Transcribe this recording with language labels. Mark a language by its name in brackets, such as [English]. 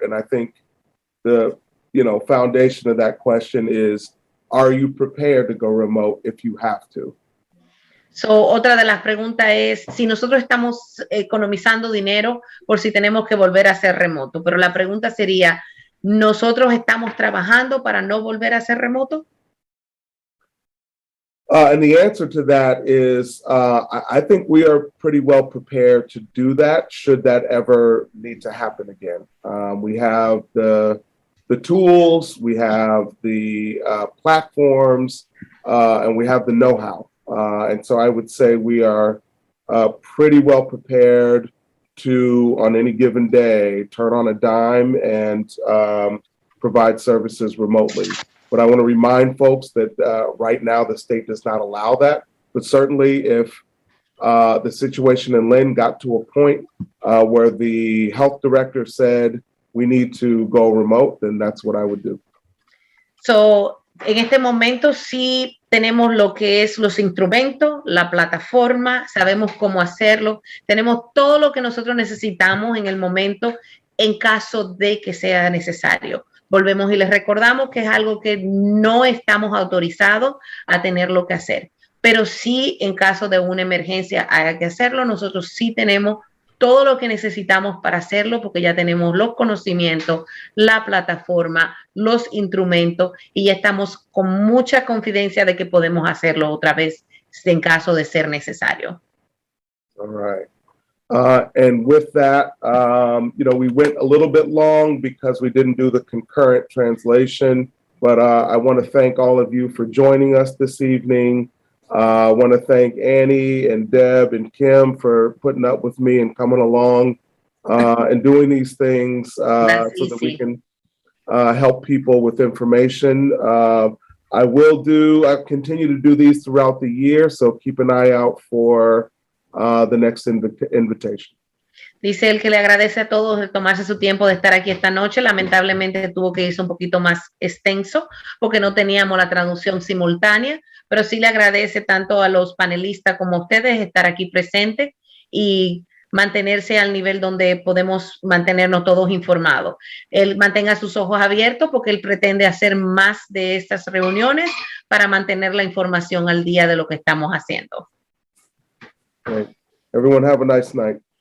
[English] And I think the, foundation of that question is, are you prepared to go remote if you have to? [Spanish] So, otra de las preguntas es si nosotros estamos economizando dinero por si tenemos que volver a ser remoto. Pero la pregunta sería, ¿nosotros estamos trabajando para no volver a ser remoto? [English] And the answer to that is, I think we are pretty well prepared to do that should that ever need to happen again. We have the tools, we have the platforms, and we have the know-how. And so I would say we are pretty well prepared to, on any given day, turn on a dime and provide services remotely. But I want to remind folks that right now the state does not allow that. But certainly if the situation in Lynn got to a point where the health director said we need to go remote, then that's what I would do. [Spanish] So, en este momento sí tenemos lo que es los instrumentos, la plataforma, sabemos cómo hacerlo, tenemos todo lo que nosotros necesitamos en el momento en caso de que sea necesario. Volvemos y les recordamos que es algo que no estamos autorizados a tenerlo que hacer, pero sí en caso de una emergencia haya que hacerlo, nosotros sí tenemos todo lo que necesitamos para hacerlo porque ya tenemos los conocimientos, la plataforma, los instrumentos y ya estamos con mucha confidencia de que podemos hacerlo otra vez en caso de ser necesario. [English] All right. And with that, we went a little bit long because we didn't do the concurrent translation, but I want to thank all of you for joining us this evening. I want to thank Annie and Deb and Kim for putting up with me and coming along and doing these things so that we can help people with information. I'll continue to do these throughout the year, so keep an eye out for the next invitation. [Spanish] Dice él que le agradece a todos de tomarse su tiempo de estar aquí esta noche. Lamentablemente tuvo que irse un poquito más extenso porque no teníamos la traducción simultánea, pero sí le agradece tanto a los panelistas como a ustedes estar aquí presentes y mantenerse al nivel donde podemos mantenernos todos informados. Él mantenga sus ojos abiertos porque él pretende hacer más de estas reuniones para mantener la información al día de lo que estamos haciendo. [English] Right. Everyone have a nice night.